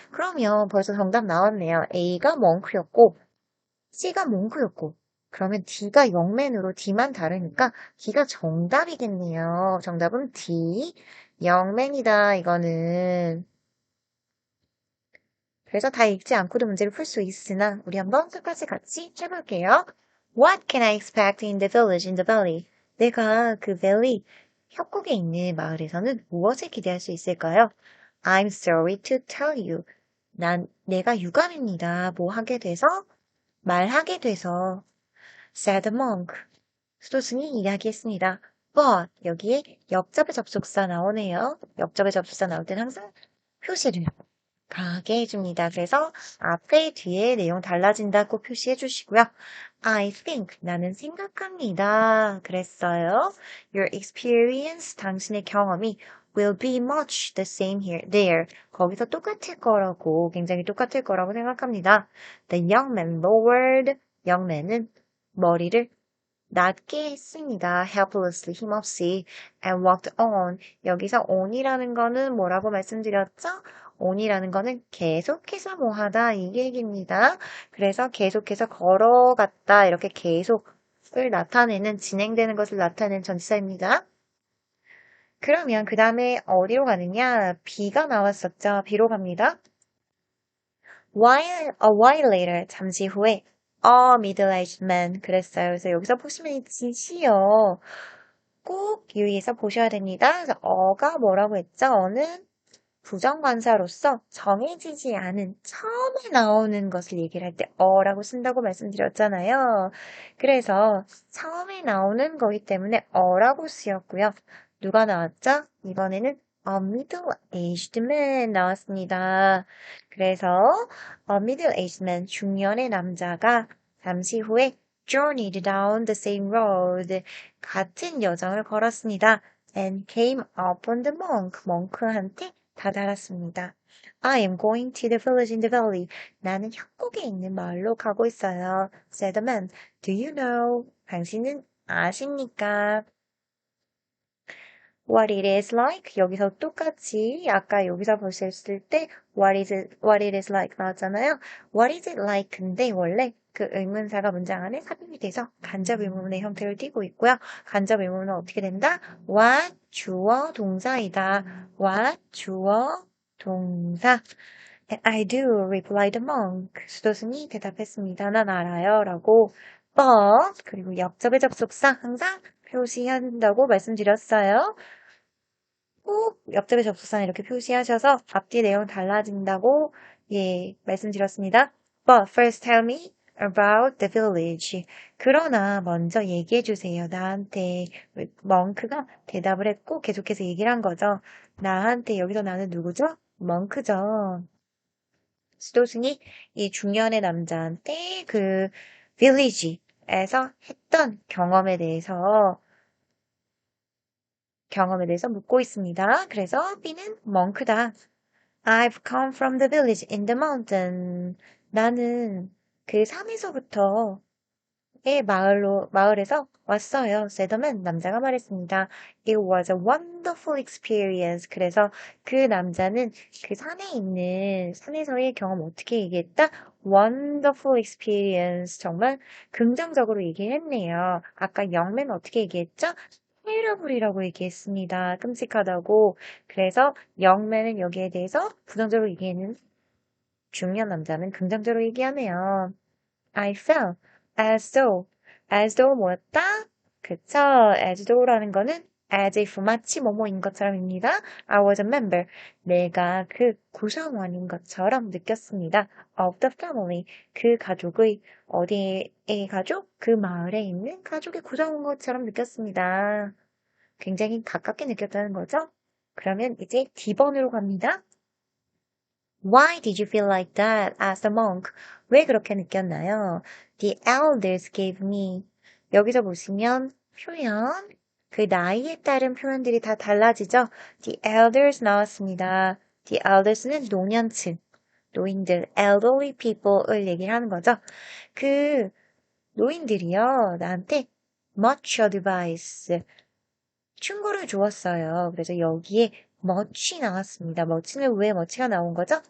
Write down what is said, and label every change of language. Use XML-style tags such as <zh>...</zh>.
<ko>그러면 벌써 정답 나왔네요. A가 멍크였고 C가 몽크였고 그러면 D가 영맨으로 D만 다르니까 D가 정답이겠네요. 정답은 D, 영맨이다 이거는. 그래서 다 읽지 않고도 문제를 풀 수 있으나 우리 한번 끝까지 같이 해볼게요.</ko> <en>What can I expect in the village in the valley?</en> <ko>내가 그 valley, 협곡에 있는 마을에서는 무엇을 기대할 수 있을까요?</ko> <en>I'm sorry to tell you.</en> <ko>내가 유감입니다. 뭐 하게 돼서? 말하게 돼서</ko> <en>said the monk.</en> <ko>수도승이 이야기했습니다. But 여기에 역접의 접속사 나오네요. 역접의 접속사 나올 땐 항상 표시를 강하게 해줍니다. 그래서 앞에 뒤에 내용 달라진다고 표시해 주시고요.</ko> <en>I think</en> <ko>나는 생각합니다. 그랬어요.</ko> <en>Your experience</en> <ko>당신의 경험이</ko> <en>will be much the same here there.</en> <ko>거기서 똑같을 거라고 굉장히 똑같을 거라고 생각합니다.</ko> <en>The young man lowered young man은</en> <ko>머리를 낮게 했습니다.</ko> <en>helplessly,</en> <ko>힘없이</ko> <en>and walked on.</en> <ko>여기서 on이라는 거는 뭐라고 말씀드렸죠? on이라는 거는 계속해서 뭐하다 이 얘기입니다. 그래서 계속해서 걸어갔다 이렇게 계속을 나타내는 진행되는 것을 나타내는 전치사입니다. 그러면 그 다음에 어디로 가느냐? B가 나왔었죠. B로 갑니다.</ko> <en>A while later,</en> <ko>잠시 후에</ko> <en>a middle-aged man</en> <ko>그랬어요. 그래서 여기서 보시면 이 지시요. 꼭 유의해서 보셔야 됩니다. 그래서 어가 뭐라고 했죠? 어는 부정관사로서 정해지지 않은 처음에 나오는 것을 얘기를 할 때 어라고 쓴다고 말씀드렸잖아요. 그래서 처음에 나오는 거기 때문에 어라고 쓰였고요. 누가 나왔죠? 이번에는 a middle-aged man 나왔습니다. 그래서 a middle-aged man, 중년의 남자가 잠시 후에</ko> <en>journeyed down the same road,</en> <ko>같은 여정을 걸었습니다.</ko> <en>and came upon the monk,</en> <ko>멍크한테 다다랐습니다.</ko> <en>I am going to the village in the valley.</en> <ko>나는 협곡에 있는 마을로 가고 있어요.</ko> <en>said the man. Do you know?</en> <ko>당신은 아십니까?</ko> <en>What it is like?</en> <ko>여기서 똑같이 아까 여기서 보셨을 때 what it is like 나왔잖아요.</ko> <en>What is it like?</en> <ko>근데 원래 그 의문사가 문장 안에 삽입이 돼서 간접 의문의 형태를 띠고 있고요. 간접 의문은 어떻게 된다? What 주어 동사이다.</ko> <en>What</en> <ko>주어 동사.</ko> <en>And I do, replied the monk.</en> <ko>수도승이 대답했습니다. 난 알아요. 라고. But 그리고 역접의 접속사 항상 표시한다고 말씀드렸어요. 꼭 옆접의 접속사는 이렇게 표시하셔서 앞뒤 내용 달라진다고 말씀드렸습니다.</ko> <en>But first tell me about the village.</en> <ko>그러나 먼저 얘기해 주세요. 나한테 멍크가 대답을 했고 계속해서 얘기를 한 거죠. 나한테 여기서 나는 누구죠? 멍크죠. 수도승이 이 중년의 남자한테 그 village에서 했던 경험에 대해서 묻고 있습니다. 그래서 B는 멍크다.</ko> <en>I've come from the village in the mountain.</en> <ko>나는 그 산에서부터 마을에서 왔어요. 세더맨 남자가 말했습니다.</ko> <en>It was a wonderful experience.</en> <ko>그래서 그 남자는 그 산에서의 경험 어떻게 얘기했다?</ko> <en>Wonderful experience.</en> <ko>정말 긍정적으로 얘기했네요. 아까 영맨 어떻게 얘기했죠? terrible이라고 얘기했습니다. 끔찍하다고. 그래서 영맨은 여기에 대해서 부정적으로 얘기하는 중년 남자는 긍정적으로 얘기하네요.</ko> <en>I felt as though</en> <ko>뭐였다? 그쵸? as though라는 거는 as if 마치 뭐뭐인 것처럼입니다.</ko> <en>I was a member.</en> <ko>내가 그 구성원인 것처럼 느꼈습니다.</ko> <en>of the family.</en> <ko>그 가족의 어디의 가족? 그 마을에 있는 가족의 구성원 것처럼 느꼈습니다. 굉장히 가깝게 느꼈다는 거죠. 그러면 이제 D번으로 갑니다.</ko> <en>Why did you feel like that as a monk?</en> <ko>왜 그렇게 느꼈나요?</ko> <en>The elders gave me.</en> <ko>여기서 보시면 표현, 그 나이에 따른 표현들이 다 달라지죠? The elders 나왔습니다. The elders는 노년층, 노인들, elderly people을 얘기를 하는 거죠. 그 노인들이요, 나한테</ko> <en>much advice,</en> <ko>충고를 주었어요. 그래서 여기에 much이 나왔습니다. much는 왜 much가 나온 거죠?</ko>